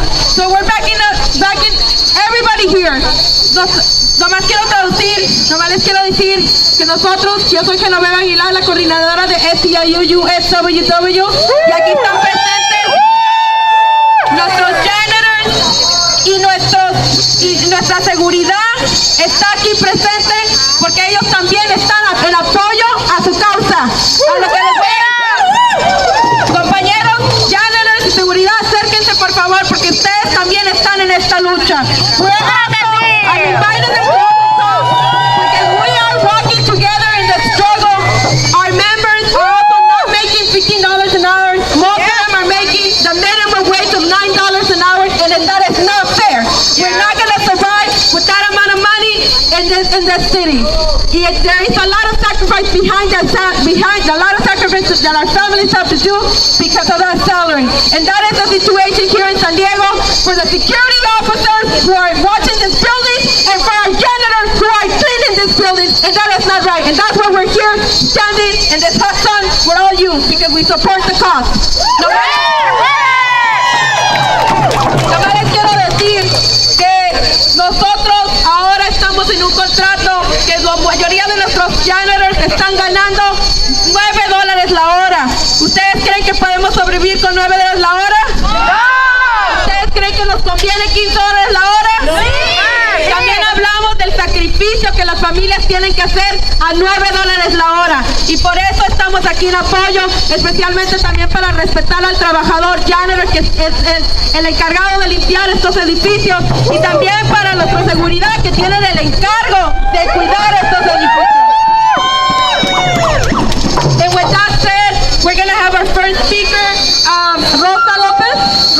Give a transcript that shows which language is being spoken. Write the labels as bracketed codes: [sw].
[en] So we're backing everybody here. [es] Nomás quiero traducir, nomás les quiero decir que nosotros, yo soy Genoveva Aguilar, la coordinadora de SEIU USWW, y aquí están presentes nuestros janitors y nuestra seguridad está aquí presente porque ellos también están en apoyo a su causa. A lo que les voy a... Compañeros, janitors y seguridad, acérquense por favor porque ustedes también están en esta lucha. [en] I'm invited them to come because we are walking together in the struggle. Our members are also not making $15 an hour. Most of them are making the minimum wage of $9 an hour, and that is not fair. We're not going to survive with that amount of money in this city. There is a lot of sacrifice behind a lot of sacrifices that our families have to do because of that salary. And that is the situation here in San Diego for the security officers who are watching this building and for our janitors who are cleaning this building. And that is not right. And that's why we're here standing in this hot sun with all you because we support the cause. [es] Nomás les quiero decir que nosotros ahora estamos en un contrato que la mayoría de nuestros janitors están ganando $9 la hora. ¿Ustedes creen que podemos sobrevivir con $9 la hora? ¡No! ¿Ustedes creen que nos conviene $15 la hora? ¡Sí! También hablamos del sacrificio que las familias tienen que hacer a $9 la hora. Y por eso estamos aquí en apoyo, especialmente también para respetar al trabajador janitor, que es el encargado de limpiar estos edificios, y también para nuestra seguridad, que tienen el encargo de cuidar estos edificios. [en] And with that said, we're going to have our first speaker, Rosa Lopez.